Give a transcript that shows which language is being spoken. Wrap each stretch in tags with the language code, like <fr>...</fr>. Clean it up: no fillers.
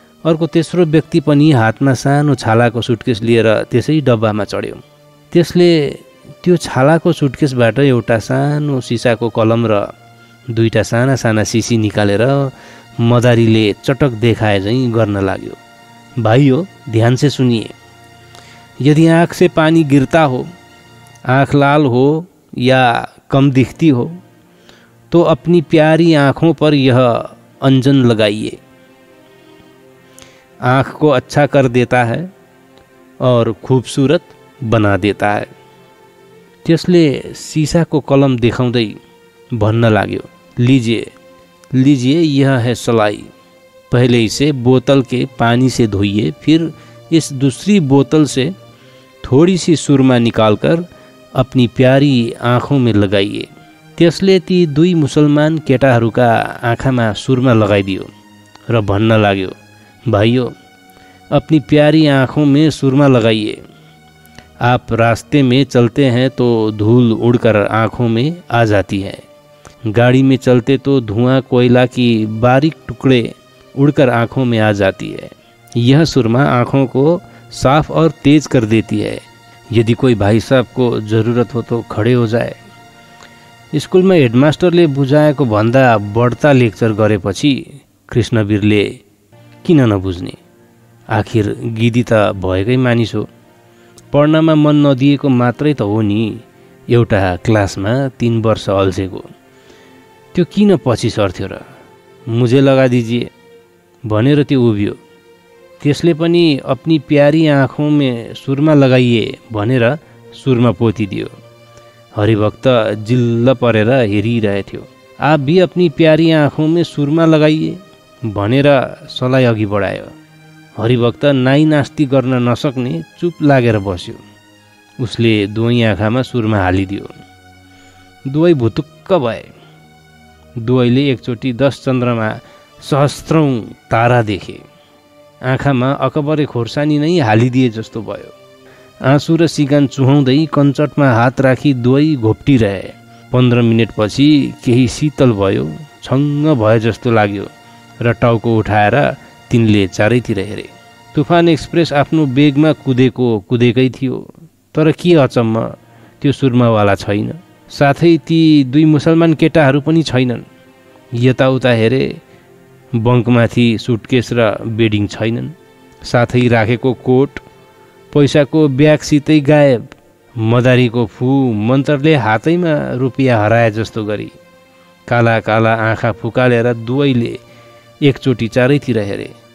<ne>अर्को तेस्रो व्यक्ति पनि हातमा सानो छालाको सुटकेस लिएर त्यसै डब्बामा चढ्यो। त्यसले त्यो छालाको सुटकेसबाट एउटा सानो सिसाको कलम र 2टा साना साना सिसी निकालेर मदारीले चटक देखाए झैँ गर्न लाग्यो।</ne> <hi>भाइयो, ध्यान से सुनिए। यदि आँख से पानी गिरता हो, आँख लाल हो या कम दिखती हो, तो अपनी प्यारी आँखों पर यह अंजन लगाइए। आँख को अच्छा कर देता है और खूबसूरत बना देता है।</hi> <ne>त्यसले शीशाको कलम देखाउँदै भन्न लाग्यो,</ne> <hi>लीजिए यह है सलाई। पहले इसे बोतल के पानी से धोइए, फिर इस दूसरी बोतल से थोड़ी सी सुरमा निकालकर अपनी प्यारी आँखों में लगाइए।</hi> <ne>त्यसले ती 2 मुसलमान केटाहरूका आँखामा सुरमा लगाइदियो र भन्न लाग्यो,</ne> <hi>भाइयों, अपनी प्यारी आँखों में सुरमा लगाइए। आप रास्ते में चलते हैं तो धूल उड़कर आँखों में आ जाती है। गाड़ी में चलते तो धुआं कोयला की बारीक टुकड़े उड़कर आँखों में आ जाती है। यह सुरमा आँखों को साफ और तेज कर देती है। यदि कोई भाई साहब को ज़रूरत हो तो खड़े हो जाए।</hi> <ne>स्कुलमा हेडमास्टरले बुझाएको भन्दा बढ्ता लेक्चर गरेपछि कृष्णवीरले किन नबुझ्ने, आखिर गिदी त भएकै मानिस हो। पढ्नमा मन नदिएको मात्रै त हो नि। एउटा क्लासमा 3 वर्ष अल्झेको, त्यो किन पछि सर्थ्यो र?</ne> <hi>मुझे लगा दीजिए</hi> <ne>भनेर त्यो उभियो। त्यसले पनि</ne> <hi>अपनी प्यारी आँखों में सुरमा लगाइए</hi> <ne>भनेर सुरमा पोतिदियो। हरिभक्त जिल्ल परेर हेरिरहेथ्यो।</ne> <hi>आप भी अपनी प्यारी आँखों में सुरमा लगाइए</hi> <ne>भनेर सलाई अघि बढायो। हरिभक्त नाइ नास्ती गर्न नसक्ने चुप लागेर बस्यो। उसले दुवै आँखामा सुरमा हालिदियो। दुवै भुतुक्क भए। दुवैले एकचोटि 10 चन्द्रमा सहस्त्रौं तारा देखे। आँखामा अकबरे खोर्सानी नै हालिदिए जस्तो भयो। आँसु र सिगान चुहाउँदै कञ्चटमा हात राखी दुवै घोप्टिरहे। 15 मिनेटपछि केही शीतल भयो, छङ्ग भए जस्तो लाग्यो र टाउको उठाएर तिनले चारैतिर हेरे। तुफान एक्सप्रेस आफ्नो बेगमा कुदेकै थियो। तर के अचम्म, त्यो सुर्मावाला छैन। साथै ती 2 मुसलमान केटाहरू पनि छैनन्। यताउता हेरे, बङ्कमाथि सुटकेस र बेडिङ छैनन्। साथै राखेको कोट पैसाको ब्यागसितै गायब। मदारीको फू मन्त्रले हातैमा रुपियाँ हराए जस्तो गरी काला काला आँखा फुकालेर दुवैले एकचोटि चारैतिर हेरे।</ne>